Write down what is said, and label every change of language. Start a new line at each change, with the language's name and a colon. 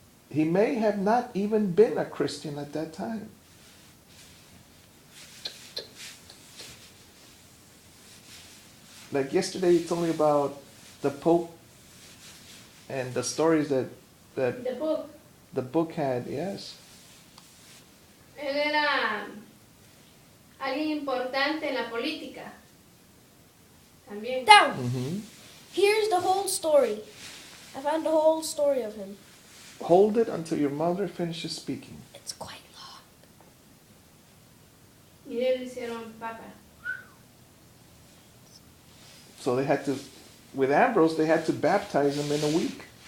English: He may have not even been a Christian at that time. Like yesterday, you told me about the Pope and the stories that The book. the book had, yes.
Spanish: Él era alguien importante en la política. También.
English: Down. Mm-hmm. Here's the whole story. I found the whole story of him. Hold it until your mother finishes speaking. It's quite long.
Spanish: Y le hicieron papa.
English: So they had to, with Ambrose, they had to baptize him in a week.